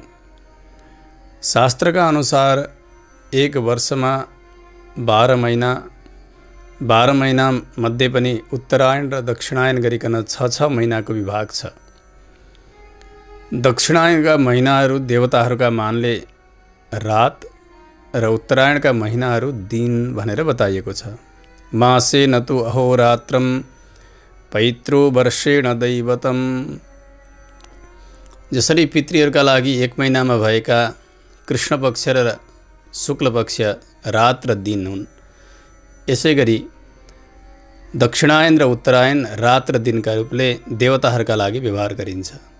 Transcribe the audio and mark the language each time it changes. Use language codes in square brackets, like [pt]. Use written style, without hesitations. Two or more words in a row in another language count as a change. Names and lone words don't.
[ne] शास्त्रका अनुसार एक वर्षमा 12 महिना मध्ये पनि उत्तरायण र दक्षिणायन गरिकन 6 महिनाको विभाग छ। दक्षिणायनका महिनाहरू देवताहरूका मानले रात र उत्तरायणका महिनाहरू दिन भनेर बताइएको छ। [sa] मासे न तु अहोरात्रं पैत्रो वर्षेण दैवतम्। [ne] जसरी पितृहरूका लागि एक महिनामा भएका कृष्ण पक्ष र शुक्ल पक्ष रात र दिन हुन्, यसै गरी दक्षिणायन र उत्तरायण रात र दिनका रूपले देवताहरूका लागि व्यवहार गरिन्छ।